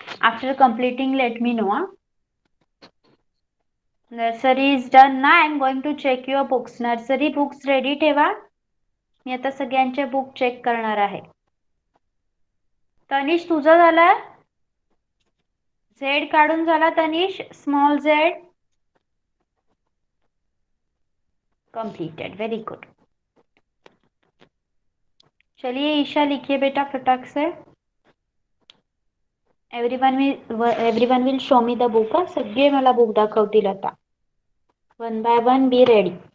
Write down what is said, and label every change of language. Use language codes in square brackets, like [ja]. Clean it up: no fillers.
[en] After completing let me know. Nursery is done ना. I am going to check your books. Nursery books ready ठेवा. [mr] मी आता सगळ्यांचे book check करणार आहे. तनिष तुझं झालं? झेड काढून झाला Tanish? [en] Small Z completed. Very good. [hi] चलिए ईशा लिखिए बेटा फटाक से. [en] Everyone will show me the book. [mr] सगळे मला बुक दाखवतील आता. [en] 1 by 1 be ready.